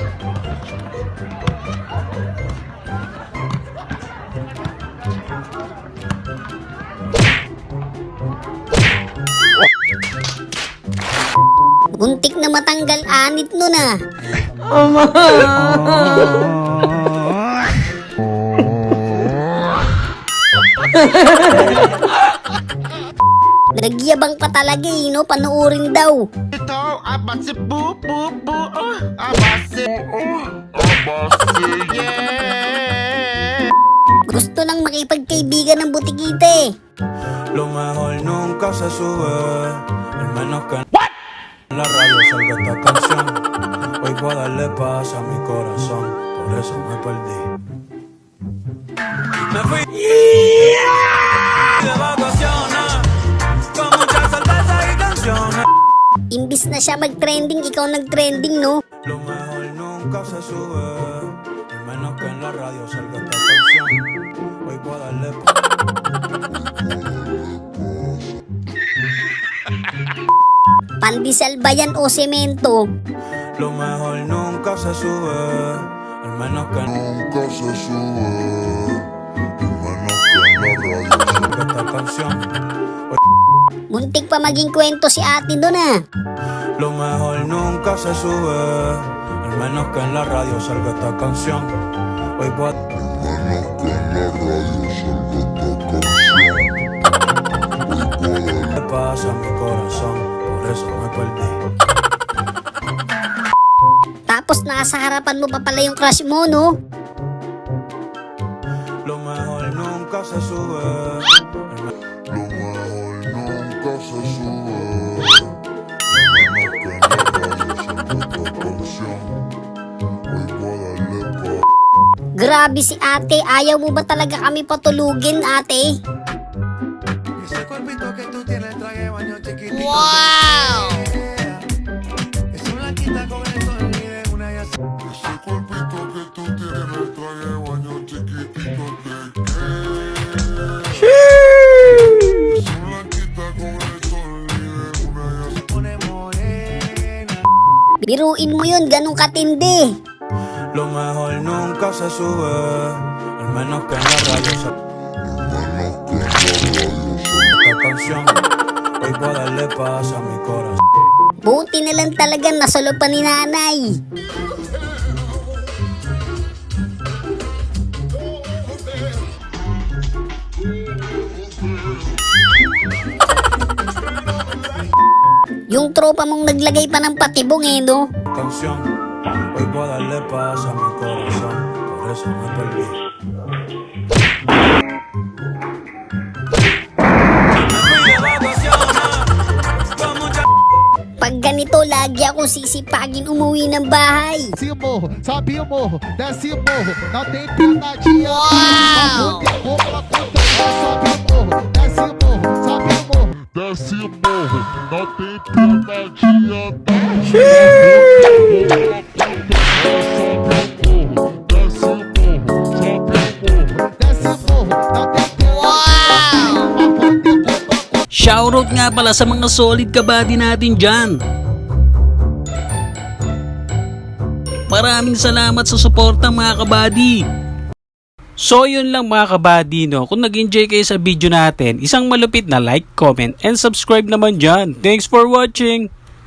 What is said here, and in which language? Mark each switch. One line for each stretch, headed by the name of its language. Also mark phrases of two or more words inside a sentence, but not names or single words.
Filipino: Muntik na matanggal anit nun ah. Nagyabang pa talaga eh, no? Panuorin daw. Ito, abase bu bu bu. Abase. Abase. Yeah. Gusto lang makipagkaibigan ng butikite.
Spanish: Lo mejor nunca se sube, al menos que en la radio salga esta canción. Hoy voy a darle paz a mi corazón, por eso me perdí. Me fui de vacaciones, con muchas cervezas y canciones.
Filipino: Imbis na siya mag-trending, ikaw nag-trending, no?
Spanish: Lo mejor nunca se sube, al menos que en la radio salga esta canción. Hoy voy a darle paz.
Filipino: Pandesal ba yan o semento?
Spanish: Lo mejor nunca se sube, al menos que nunca se sube, al menos que en la radio salga esta canción.
Filipino: Muntik pa maging kwento si ate doon ah.
Spanish: Lo mejor nunca se sube, al menos que en la radio salga esta canción. Hoy voy a... Le pasa a mi corazón, por eso me perdí.
Filipino: Tapos nasa harapan mo pa pala yung crush mo, no?
Spanish: Lo mejor nunca se sube. Lo mejor nunca se sube. Menos que en la radio salga esta canción. Hoy voy a darle paz.
Filipino: Grabe si ate, ayaw mo ba talaga kami patulugin, ate?
Spanish: Ese cuerpito que tú tienes, traje baño chiquitito. Wow! Esa blanquita con el sol y de una ya se... Ese cuerpito que tú tienes, traje baño chiquitito te queda. Esa blanquita con el sol y de una ya se pone morena.
Filipino: Biruin mo yun, ganun katindi.
Spanish: Lo mejor nunca se sube, al menos que en la radio salga esta canción. Hoy voy a darle paz a mi corazón.
Filipino: Buti na lang talaga nasolo pa ni nanay. Yung tropa mong naglagay pa ng patibong eh, no?
Spanish: Canción, hoy voy a darle paz a mi corazón, por eso me perdí.
Filipino: Pag ganito, lagi ako sisipagin umuwi ng bahay.
Portuguese: Desce o morro, sobe o morro, desce o morro, não tem piadinha. Uau! Sobe o morro, desce o morro, sobe o morro. desce o morro, não tem piadinha. Desce o morro, Desce o morro, não tem
Filipino: Shoutout nga pala sa mga solid kabady natin dyan. Maraming salamat sa suporta mga kabady. So yun lang mga kabady, no? Kung nag-enjoy kayo sa video natin, isang malupit na
English: like, comment, and subscribe
Filipino: naman dyan.
English: Thanks for watching!